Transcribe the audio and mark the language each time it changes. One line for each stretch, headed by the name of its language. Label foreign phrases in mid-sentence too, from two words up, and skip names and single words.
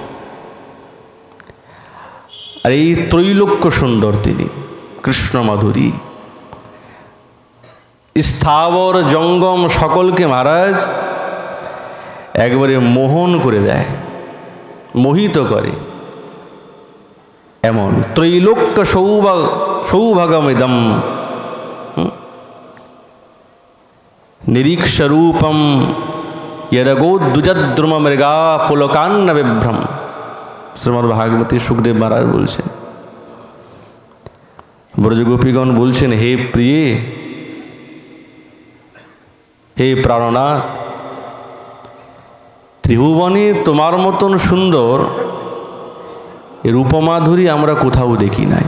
Bangla: আর এই ত্রৈলোক্য সুন্দর তিনি, কৃষ্ণ মাধুরী স্থাবর জঙ্গম সকলকে মহারাজ একবারে মোহন করে দেয়, মোহিত করে।
Sanskrit: এমন ত্রৈলোক্য সৌভাগমিদম নিরীক্ষরূপম यदगोद्विजद्रुम मृगा पुलकान्न विभ्रम।
Bangla: শ্রীমদ্ ভাগবতী সুখদেব মহারাজ বলছেন, ব্রজগোপীগণ বলছেন, হে প্রিয়ে, হে প্রাণনাথ, ত্রিভুবনে তোমার মতন সুন্দর রূপমাধুরী আমরা কোথাও দেখি নাই।